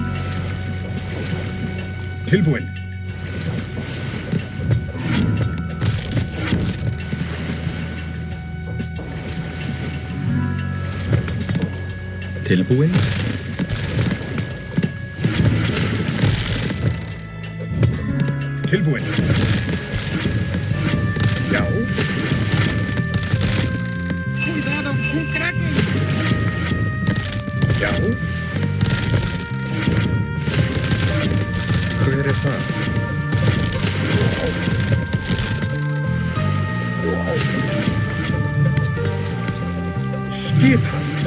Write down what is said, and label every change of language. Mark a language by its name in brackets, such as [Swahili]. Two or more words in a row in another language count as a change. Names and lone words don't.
[Icelandic] Tilbúin. Tilbúin. Tilbúin. Já. [Spanish] Cuidado, un kraken. [Icelandic] Já. Hver er það? Skipan.